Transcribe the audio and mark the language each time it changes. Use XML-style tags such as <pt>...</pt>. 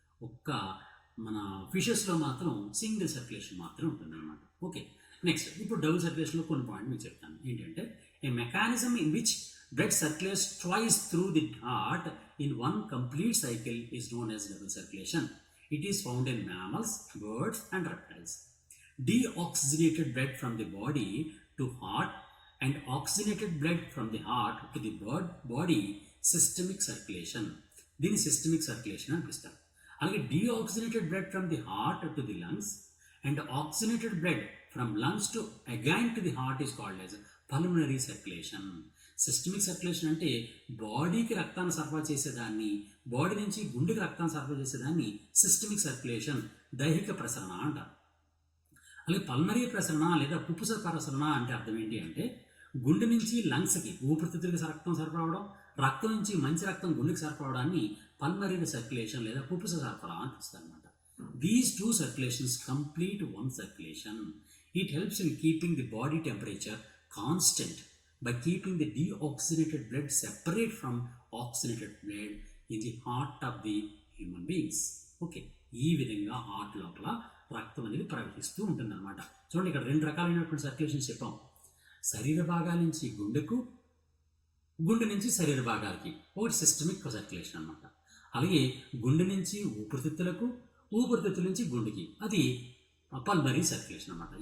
<te>ఒక్క మన ఫిషెస్లో మాత్రం సింగిల్ సర్క్యులేషన్ మాత్రం ఉంటుంది అనమాట. ఓకే, నెక్స్ట్ ఇప్పుడు డబుల్ సర్క్యులేషన్లో కొన్ని పాయింట్ మీకు చెప్తాను. ఏంటంటే</te> <en>A mechanism in which blood circulates twice through the heart in one complete cycle is known as double circulation. It is found in mammals, birds and reptiles. Deoxygenated blood from the body to heart and oxygenated blood from the heart to the body systemic circulation.</en> <te>దీని systemic circulation అని పిలుస్తారు.</te> <en>అలాగే deoxygenated blood from the heart to the lungs and oxygenated blood from lungs to again to the heart is called as pulmonary circulation.</en> <te>Systemic circulation అంటే బాడీకి రక్తాన్ని సరఫరా చేసేదాన్ని, body నుంచి గుండెకి రక్తాన్ని సరఫరా చేసేదాన్ని సిస్టమిక్ సర్క్యులేషన్, దైహిక ప్రసరణ అంటారు. అలాగే పల్మరీ ప్రసరణ లేదా పుప్పుస ప్రసరణ అంటే అర్థం ఏంటి అంటే గుండె నుంచి లంగ్స్కి ఊపిరితిత్తులకి రక్తం సరఫరావడం, రక్తం నుంచి మంచి రక్తం గుండెకి సరఫరావడాన్ని పల్మరీ సర్క్యులేషన్ లేదా పుప్పుస సరఫరా అని పిలుస్తారు అనమాట.</te> <en>These 2 circulations complete one circulation. It helps in keeping the body temperature constant by keeping the deoxygenated blood separate from oxygenated blood in the heart of the human beings.</en> <te>Okay, ఈ విధంగా heart లోపల రక్తం అనేది ప్రవహిస్తూ ఉంటుంది అనమాట. చూడండి, ఇక్కడ 2 రకాలైనటువంటి సర్క్యులేషన్స్ చెప్పాం. శరీర భాగాల నుంచి గుండెకు, గుండె నుంచి శరీర భాగాలకి ఒకటి సిస్టమిక్ సర్క్యులేషన్ అనమాట. అలాగే గుండె నుంచి ఊపిరితిత్తులకు, ఊపిరితిత్తుల నుంచి గుండెకి, అది పల్మరీ సర్క్యులేషన్ అనమాట.</te>